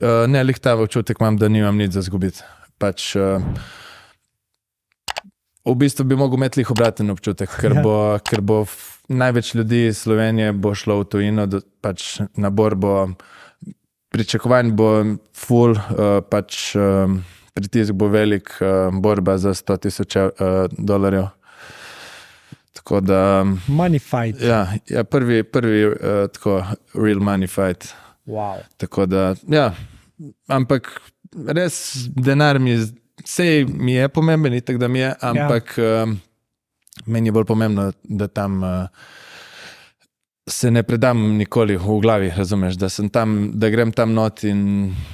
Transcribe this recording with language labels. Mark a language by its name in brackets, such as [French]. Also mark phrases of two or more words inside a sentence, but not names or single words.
[Slovenian] Ne, lih ta občutek imam, da nimam nič za zgubiti. Pač v bistvu bi mogel imeti lih obraten občutek, ker bo največ ljudi iz Slovenije bo šlo v tujino, pač na borbo, pričakovanj bo ful, pač pritisk bo velik, borba za $100,000. Tako da [English] Money fight. [Slovenian] Ja, prvi tako [English] real money fight. [Slovenian] Wow. Tako da, ja, ampak res denar mi je pomemben, itak da mi je, ampak meni je bolj pomembno, da tam se ne predam nikoli v glavi, razumeš, da sem tam, da grem tam not in